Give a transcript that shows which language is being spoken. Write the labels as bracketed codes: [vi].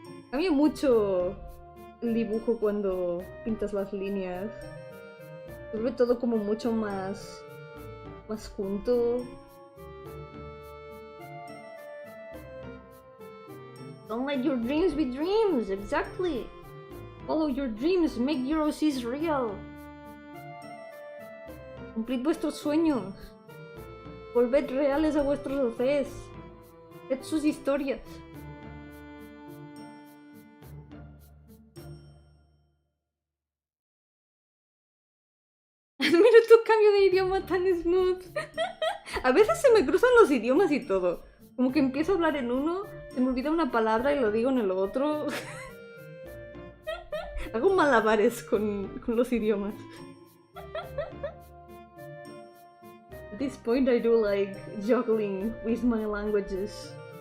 [es] Cambia mucho el dibujo cuando pintas las líneas. Se ve todo como mucho más junto. [en] Don't let your dreams be dreams, exactly. Follow your dreams, make your OCs real. [es] Cumplid vuestros sueños. Volved reales a vuestros OCs. Ved sus historias. Mira tu cambio de idioma tan smooth. A veces se me cruzan los idiomas y todo. Como que empiezo a hablar en uno, se me olvida una palabra y lo digo en el otro. Hago malabares con los idiomas. [en] At this point I do like juggling with my languages.